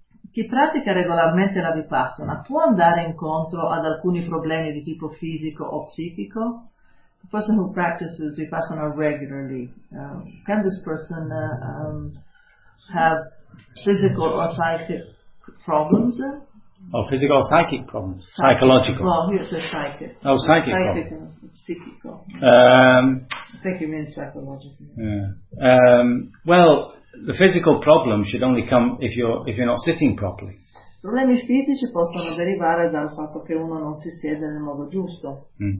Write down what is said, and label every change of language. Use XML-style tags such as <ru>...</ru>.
<it>Chi pratica regolarmente la Vipassana può andare incontro ad alcuni problemi di tipo fisico o psichico?</it> <en>The person who practices Vipassana regularly, can this person have physical or psychic problems? Oh, physical or psychic problems? Psychological. Well, here's a psychic. Psychic and psychic. I think you mean psychological. Yeah. Well, the physical problem should only come if you're not sitting properly.</en> <it>Problemi fisici possono derivare dal fatto che uno non si siede nel modo giusto.</it>